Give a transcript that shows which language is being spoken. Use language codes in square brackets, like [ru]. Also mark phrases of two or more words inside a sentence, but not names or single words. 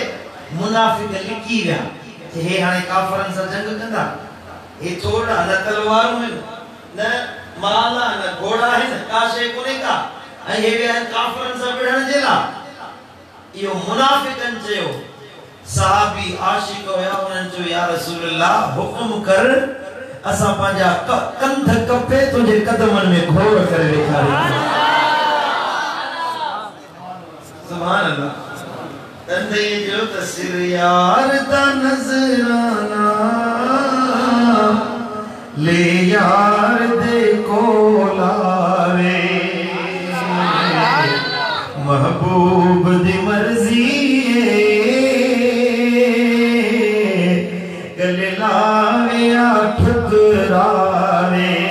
[sd] मुनाफ़िक़ लिकी विया कि हे हाणे काफ़रनि सां जंग कंदा, हे थोड़ा न तलवारूं आहिनि, न माल आहे, न घोड़ा आहिनि, का शइ कोन्हे का, ऐं हे विया आहिनि काफ़रनि सां विढ़ण जे लाइ। इहो मुनाफ़िक़नि चयो। सहाबी आशिक हुया, उन्हनि चयो [ar] يا رسول الله [sd] हुकुम कर, असां पंहिंजा कंध कपे तुंहिंजे कदमनि में घोड़ करे ॾेखारींदा। [ar] سبحان الله. [pa] ਤੰਦੇ ਜੋ ਤਸਵੀਰ ਯਾਰ ਦਾ ਨਜ਼ਰਾਨਾ ਲੇ ਯਾਰ ਦੇ ਕੋਲਾਵੇ, ਮਹਿਬੂਬ ਦੀ ਮਰਜ਼ੀ ਗਲੇ ਲਾਵੇ ਯਾ ਠੁਕਰਾਵੇ।